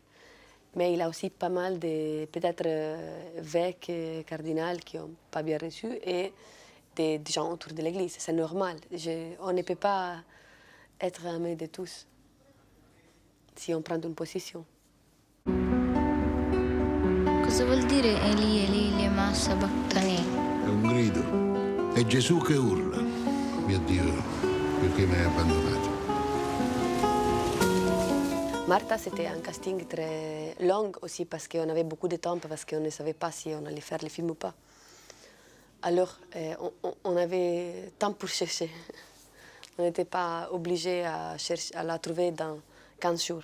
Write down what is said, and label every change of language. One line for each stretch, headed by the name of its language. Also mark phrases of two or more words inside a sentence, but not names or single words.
French: Mais il y a aussi pas mal de, peut-être, évêques, cardinals qui n'ont pas bien reçu, et des gens autour de l'Église. C'est normal. On ne peut pas être aimé de tous si on prend une position.
Italian: Cosa Cosa vuol dire
Aramaic: Eli, Eli, lema sabachthani?
Italian: È un grido. È Gesù che urla. Mio Dio, perché mi hai abbandonato?
French: Martha, c'était un casting très long aussi parce qu'on avait beaucoup de temps, parce qu'on ne savait pas si on allait faire le film ou pas. Alors, on avait temps pour chercher. On n'était pas obligé à la trouver dans 15 jours.